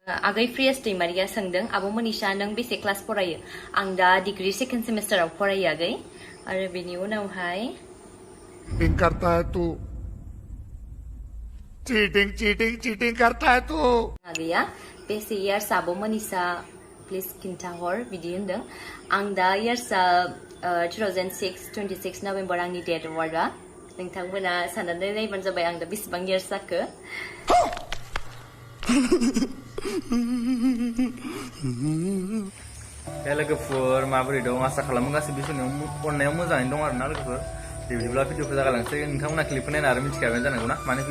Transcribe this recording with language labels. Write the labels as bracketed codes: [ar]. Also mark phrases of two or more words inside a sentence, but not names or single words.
[brx] आगै फ्रियास दैमारिया सोंदों आब' मनिषा नों बेसे क्लास फरायो आं दा [en] degree second semesterao [brx] फरायो आगै आरो बेनि उनावहाय [hi] चीटिंग करता है तू [en] cheating cheating cheating [hi] करता है तू [brx] आगैया बेसे इयार्स आब' मनिषा प्लिज खिन्थाहर बिदि होनदों आं दा इयार्सआ 2006 26 नभेम्बर आंनि [en] date of birtha [brx] नोंथांमोना साननानै नायबानो जाबाय आं दा बेसेबां इयार्स जाखो लोगोफोर माबोरै दं आसा खालामो गासैबो बिसोरनियाव अननायाव मोजाङैनो दं आरोना लोगोफोर बिदिब्ला भिडिअखौ जागालांसै नोंथांमोना क्लिपखौ नायना आरो मिथिखाबाय जानांगौ ना माने